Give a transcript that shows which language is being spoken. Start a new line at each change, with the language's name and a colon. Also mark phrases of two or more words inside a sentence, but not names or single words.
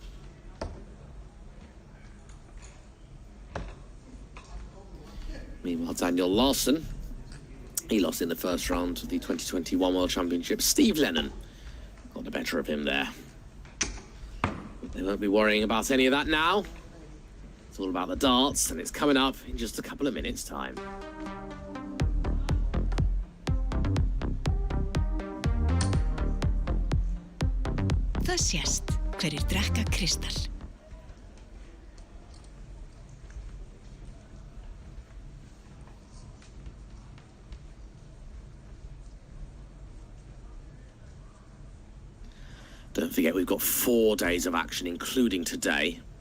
English: Meanwhile, Daniel Larsson, he lost in the first round of the 2021 World Championship. Steve Lennon got the better of him there. But they won't be worrying about any of that now. It's all about the darts, and it's coming up in just a couple of minutes' time.
Icelandic: Það sést hverjir drekka Kristall.
English: Don't forget, we've got 4 days of action, including today.